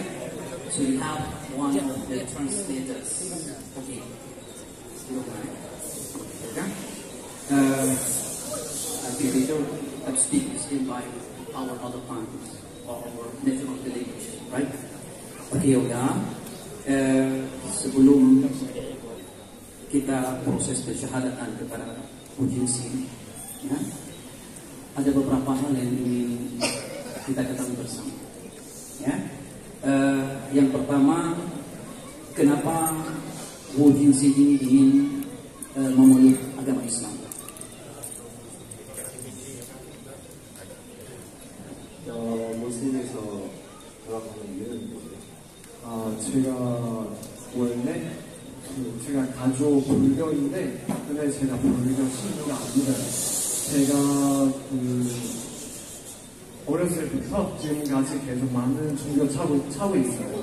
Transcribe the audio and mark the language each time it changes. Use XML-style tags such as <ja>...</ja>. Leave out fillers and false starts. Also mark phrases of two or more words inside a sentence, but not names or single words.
<en>So you have one of the translators. Okay. Okay. I think we don't have to speak still by our other tongues or our national language, right? Okay, Yoga.</en> <id>Sebelum kita proses pensyahadatan kepada Mujin Singh, ya, ada beberapa hal yang ingin kita ketahui bersama. Ya, yang pertama, kenapa Mujin Singh ini ingin memeluk agama Islam?</id> <ko>무슬림에서 돌아가는 이유는 뭐예요? 제가 원래 제가 가족 불교인데 근데 제가 불교 신도가 아니라 제가 어렸을 때부터 지금까지 계속 많은 종교 차고 있어요.</ko>